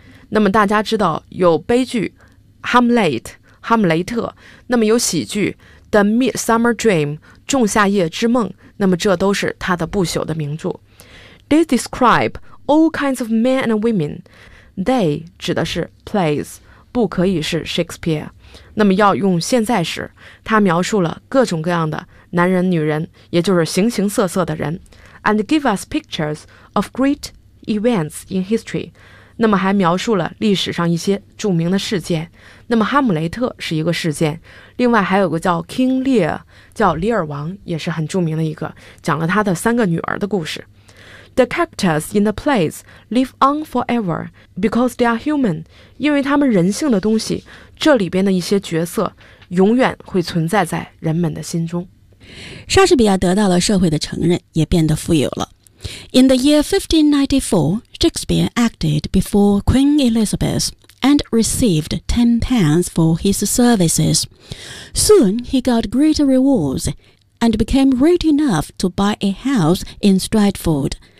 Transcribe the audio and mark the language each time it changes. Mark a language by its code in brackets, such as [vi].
[zh] 那么大家知道有悲剧 Hamlet 哈姆雷特，那么有喜剧 The Midsummer Dream 仲夏夜之梦，那么这都是他的不朽的名著。 [en] They describe all kinds of men and women. [zh] They 指的是 plays, 不可以是 Shakespeare. 那么要用现在时，他描述了各种各样的男人女人，也就是形形色色的人。 [en] And give us pictures of great events in history. [zh] 那么还描述了历史上一些著名的事件。那么哈姆雷特是一个事件，另外还有个叫 King Lear, 叫李尔王，也是很著名的一个，讲了他的三个女儿的故事。 [en] The characters in the plays live on forever because they are human, [zh] 因为他们人性的东西，这里边的一些角色永远会存在在人们的心中。莎士比亚得到了社会的承认，也变得富有了。 [en] In the year 1594, Shakespeare acted before Queen Elizabeth. And received £10 for his services. Soon he got greater rewards and became rich enough to buy a house in Stratford.